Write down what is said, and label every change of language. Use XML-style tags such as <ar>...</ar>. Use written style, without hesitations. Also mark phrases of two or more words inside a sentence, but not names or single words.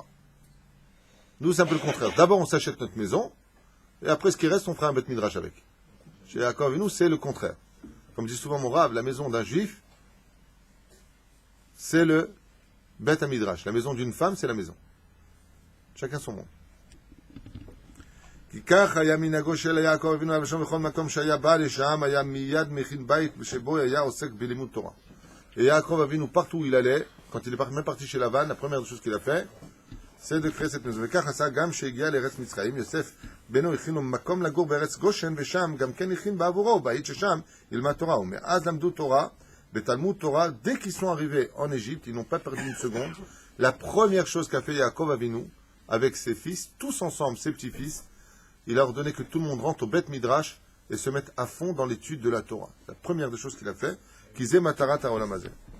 <fr>Nous c'est un peu le contraire. D'abord on s'achète notre maison, et après ce qui reste on fera un</fr> <he>בית מדרש</he> <fr>avec. Chez Yaakov et nous c'est le contraire. Comme dit souvent mon Rav, la maison d'un juif, c'est le</fr> <he>בית מדרש.</he> <fr>La maison d'une femme, c'est la maison. Chacun son monde.</fr> <he>כי כך היה מנהגו של יעקב אבינו עליו השלום בכל מקום שהיה בא לשם היה מיד מכין בית שבו היה עוסק בלימוד תורה.</he> <fr>Et Yaakov Avinu, partout où il allait, quand il est même parti chez Lavan, la première chose qu'il a fait, c'est de créer cette maison.</fr> <he>וכך עשה גם שהגיע לארץ מצרים, יוסף בנו הכין לו מקום לגור בארץ גושן, ושם גם כן הכין בעבורו, בית ששם ילמד תורה. ומאז למדו תורה, בתלמוד תורה,</he> <fr>dès qu'ils sont arrivés en Égypte, ils n'ont pas perdu une seconde. La première chose qu'a fait Yaakov Avinu, avec ses fils, tous ensemble, ses petits-fils, il a ordonné que tout le monde rentre au</fr> <he>בית מדרש</he> <fr>et se mette à fond dans l'étude de la Torah. La première des choses qu'il a fait,</fr> <he>כי זו מטרת העולם הזה.</he>